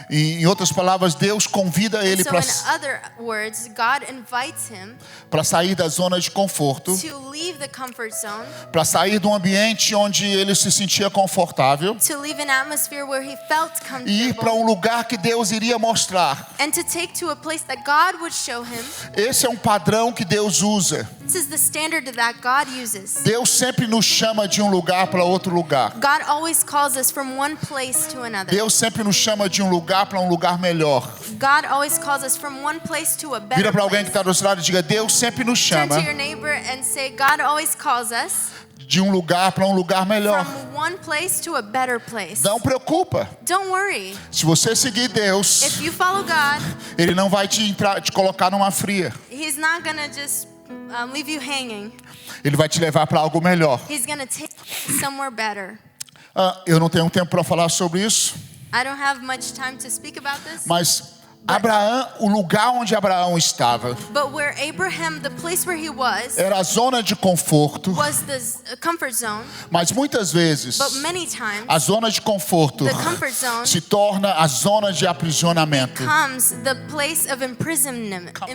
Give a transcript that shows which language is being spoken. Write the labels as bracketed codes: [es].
[pt] E, em outras palavras, Deus convida ele [en] So in other words, God invites him [pt] para sair da zona de conforto, [en] to leave the comfort zone, [pt] para sair de um ambiente onde ele se sentia confortável [en] to leave an atmosphere where he felt [pt] e ir para [en] comfortable, [pt] um lugar que Deus iria mostrar. [en] and to take to a place that God would show him. [pt] Esse é um padrão que Deus usa. [en] This is the standard that God uses. [pt] Deus sempre nos chama de um lugar para outro lugar. [en] God always calls us from one place to another. [pt] Deus sempre nos chama de um lugar para um lugar melhor. [en] God always calls us from one place to a better [pt] Vira para alguém que [en] place. [pt] está do outro lado e diga: Deus sempre nos [en] Turn [pt] chama [en] to your neighbor and say, God always calls us [pt] de um lugar para um lugar melhor. [en] from one place to a better place. [pt] Não preocupa. [en] Don't worry. [pt] Se você seguir Deus, [en] If you follow God, [pt] Ele não vai te colocar numa fria. [en] He's not gonna just leave you hanging. [pt] Ele vai te levar para algo melhor. [en] He's gonna take you somewhere better. [pt] Eu não tenho tempo para falar sobre isso, [en] I don't have much time to speak about this. [pt] mas Abraão, o lugar onde Abraão estava, [en] But where Abraham, the place where he was [pt] era a zona de conforto, [en] the comfort zone. [pt] mas muitas vezes [en] But many times, [pt] a zona de conforto [en] the comfort zone [pt] se torna a zona de aprisionamento. [en] becomes the place of imprisonment.